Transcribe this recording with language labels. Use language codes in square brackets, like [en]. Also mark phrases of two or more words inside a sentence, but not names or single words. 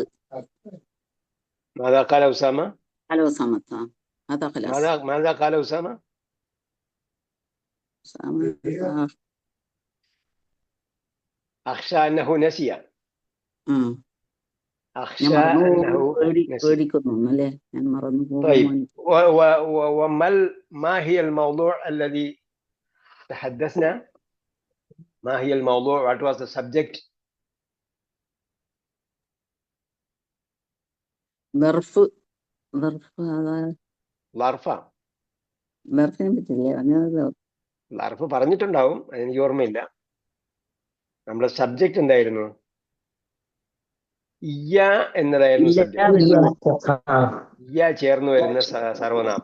[ar] ماذا قال أسامة؟ على أسامة هذا خلاص. ماذا قال أسامة؟ أسامة أخشى أنه نسي. أخشى [ml] ഞാൻ [ar] أنه نسي. [ml] പേടിക്കുന്നു അല്ലേ, ഞാൻ മറന്നു [ar] طيب [ml] പോകുമോ? [ar] ما هي الموضوع الذي تحدثنا؟ ما هي الموضوع? [en] What was the subject? [ar] ظرഫ് ളർഫ. [ml] ظرഫിനെ പറ്റില്ലേ പറഞ്ഞത്? ളർഫ് പറഞ്ഞിട്ടുണ്ടാവും, എനിക്ക് ഓർമ്മയില്ല. നമ്മുടെ സബ്ജക്റ്റ് എന്തായിരുന്നു? ഇയ്യ എന്നതായിരുന്നു സബ്ജക്റ്റ്. ഇയ്യ ചേർന്ന് വരുന്ന സർവനാമം.